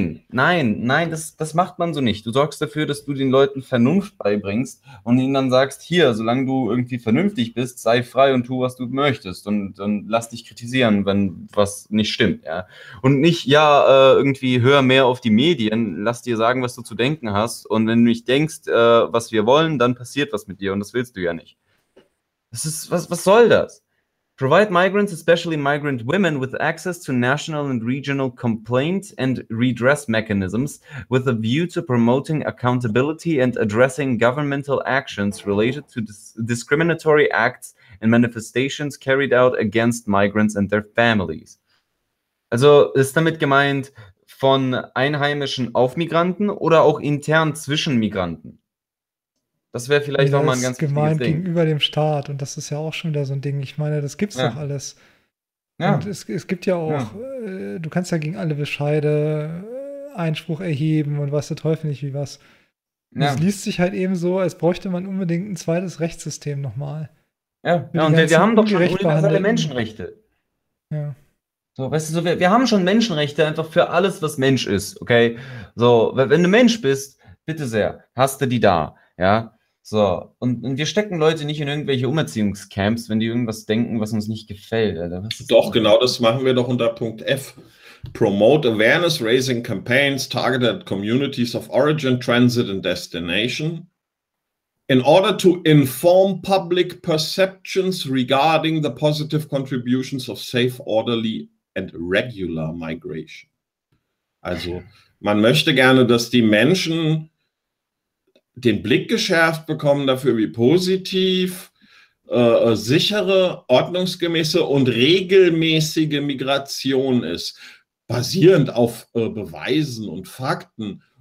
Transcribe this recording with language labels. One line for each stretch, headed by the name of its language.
German: Nein, das macht man so nicht. Du sorgst dafür, dass du den Leuten Vernunft beibringst und ihnen dann sagst, hier, solange du irgendwie vernünftig bist, sei frei und tu, was du möchtest und dann lass dich kritisieren, wenn was nicht stimmt. Ja. Und nicht, irgendwie hör mehr auf die Medien, lass dir sagen, was du zu denken hast und wenn du nicht denkst, was wir wollen, dann passiert was mit dir und das willst du ja nicht. Das ist, was soll das?
English: Provide migrants, especially migrant women, with access to national and regional complaint and redress mechanisms with a view to promoting accountability and addressing governmental actions related to discriminatory acts and manifestations carried out against migrants and their families.
German: Also ist damit gemeint von Einheimischen auf Migranten oder auch intern zwischen Migranten? Das wäre vielleicht auch mal ein ganz wichtiges Ding. Gemeint gegenüber dem Staat, und das ist ja auch schon wieder so ein Ding. Ich meine, das gibt's doch alles. Ja. Und es gibt ja auch, du kannst ja gegen alle Bescheide Einspruch erheben und weiß der Teufel nicht wie was. Es liest sich halt eben so, als bräuchte man unbedingt ein zweites Rechtssystem nochmal. Ja, und wir haben doch schon universelle Menschenrechte. Ja. So, weißt du, so, wir haben schon Menschenrechte einfach für alles, was Mensch ist, okay? So, wenn du Mensch bist, bitte sehr, hast du die da. Ja, so. Und wir stecken Leute nicht in irgendwelche Umerziehungscamps, wenn die irgendwas denken, was uns nicht gefällt. Alter. Doch, genau das machen wir doch unter Punkt F.
English: Promote awareness-raising campaigns targeted at communities of origin, transit and destination in order to inform public perceptions regarding the positive contributions of safe, orderly and regular migration.
German: Also, man möchte gerne, dass die Menschen den Blick geschärft bekommen dafür, wie positiv sichere, ordnungsgemäße und regelmäßige Migration ist, basierend auf Beweisen und Fakten.